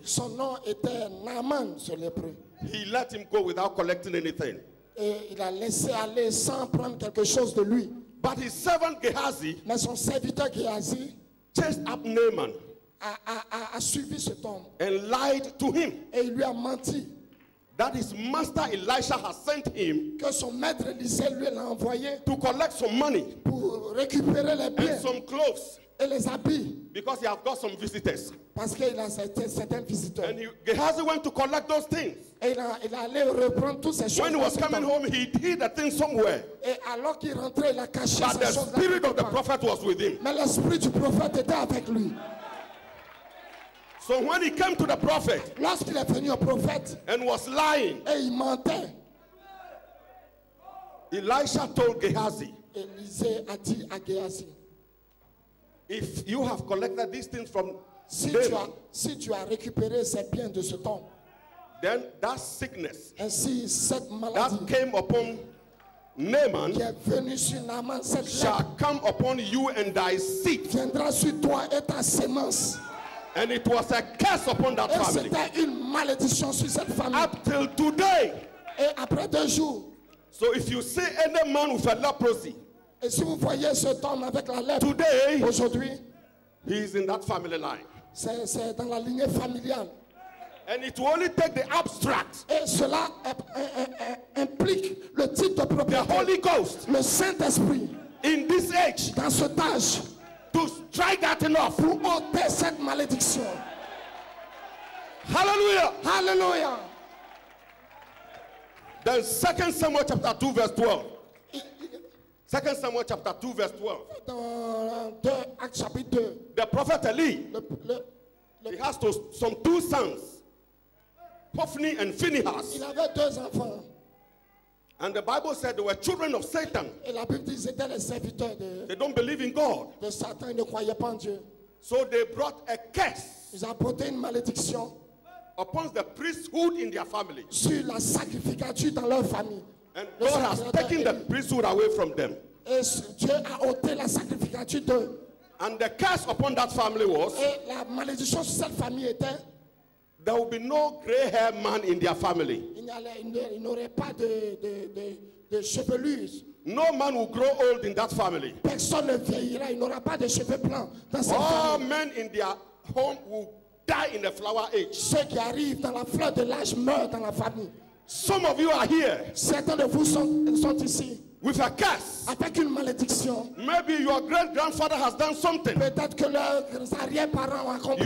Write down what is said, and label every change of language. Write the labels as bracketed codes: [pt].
[fr] Son nom était Naaman, ce lépreux. [en] he let him go without collecting anything. [fr] Et il a laissé aller sans prendre quelque chose de lui. [en] But his servant Gehazi [fr] Mais son serviteur Géasi [en] chased up Naaman [fr] a suivi cet homme [en] and lied to him [fr] et il lui a menti [en] that his master Elisha has sent him [fr] que son maître Élisée lui l'a envoyé [en] to collect some money [fr] pour récupérer les biens [en] and some clothes [fr] et les habits [en] because he have got some visitors. [fr] parce qu'il a certains visiteurs. [en] And Gehazi went to collect those things. [fr] Et il allait reprendre toutes ces choses. [en] When he was [fr] dans son [en] coming [fr] temps. [en] home, he hid the thing somewhere. [fr] Et alors qu'il rentrait, il a caché [en] But the [fr] ces choses. [en] spirit of the prophet was with him. [fr] Mais l'esprit du prophète était avec lui. [en] So when he came to the prophet [fr] Lorsqu'il est venu au prophète [en] and was lying, [fr] et il mentait, [en] Elisha told Gehazi, [fr] Élisée a dit à Géasi, [en] if you have collected these things from [fr] si [en] Naaman, [fr] tu as récupéré ces biens de cet homme, [en] then that sickness [fr] ainsi cette [en] that [fr] maladie [en] came upon Naaman [fr] qui est venu sur Naaman, cette lèpre [en] shall come upon you and thy seed. [fr] viendra sur toi et ta sémence. [en] And it was a curse upon that [fr] Et [en] family. [fr] c'était une malédiction sur cette famille. [en] Up till today. [fr] Et après 2 jours, [en] So if you see any man with a leprosy, [fr] et si vous voyez cet homme avec la lèpre, [en] today [fr] aujourd'hui, [en] he is in that family line. [fr] c'est dans la lignée familiale. [en] And it will only take the abstract, [fr] Et cela implique le titre de [en] the [fr] propriété, [en] Holy Ghost, [fr] le Saint-Esprit, [en] in this age [fr] dans cet âge, [en] to strike that enough. [fr] pour ôter cette malédiction. [en] Hallelujah. [fr] Alléluia. [en] Then 2 Samuel chapter 2 verse 12. 2 Samuel chapter 2 verse 12. [fr] Dans 2 Actes chapitre 2, [en] The prophet Eli, [fr] le- [en] he has some 2 sons, Hophni and Phinehas. [fr] il avait 2 enfants. [en] And the Bible said they were children of Satan. [fr] Et la Bible dit qu'ils étaient les serviteurs [en] They don't believe in God. [fr] de Satan, ils ne croyaient pas en Dieu. [en] So they brought a curse [fr] Ils ont apporté une malédiction [en] upon the priesthood in their family. [fr] sur la sacrificature dans leur famille. [en] And [fr] Le [en] God has [fr] sacerdoce [en] taken the priesthood away from them. [fr] Et Dieu a ôté la sacrificature d'eux. [en] And the curse upon that family was, [fr] Et la malédiction sur cette famille était, [en] there will be no gray haired man in their family. [fr] il n'aurait pas de chevelure. [en] No man will grow old in that family. [fr] Personne ne vieillira, il n'aura pas de cheveux blancs dans cette [en] All [fr] famille. [en] men in their home will die in the flower age. [fr] Ceux qui arrivent dans la fleur de l'âge meurent dans la famille. [en] Some of you are here [fr] Certains de vous sont ici [en] with a curse. [fr] avec une malédiction. [en] Maybe your great grandfather has done something. [fr] Peut-être que leurs arrière-parents ont accompli